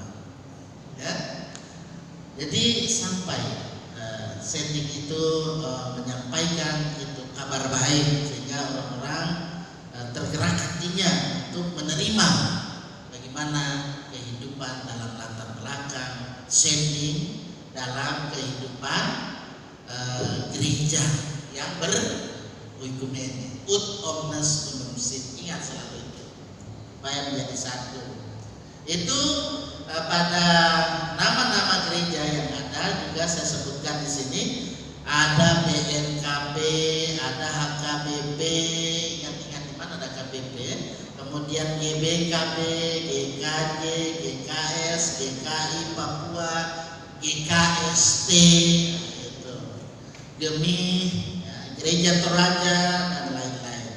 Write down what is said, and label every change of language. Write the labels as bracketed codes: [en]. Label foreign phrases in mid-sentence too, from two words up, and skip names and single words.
[id] Ya, jadi sampai setting itu menyampaikan itu kabar baik sehingga orang-orang tergerak hatinya untuk menerima bagaimana kehidupan dalam latar belakang setting dalam kehidupan gereja yang beroikumene [la] ut omnes unum sin. [id] Ingat selalu itu supaya menjadi satu. Itu pada nama-nama gereja yang ada juga saya sebutkan di sini. Ada BNKB, ada HKBP, ingat-ingat di mana ada KBP, kemudian GBKB, GKJ, GKS, GKI Papua, GKST, itu Gemi, ya, Gereja Toraja dan lain-lain.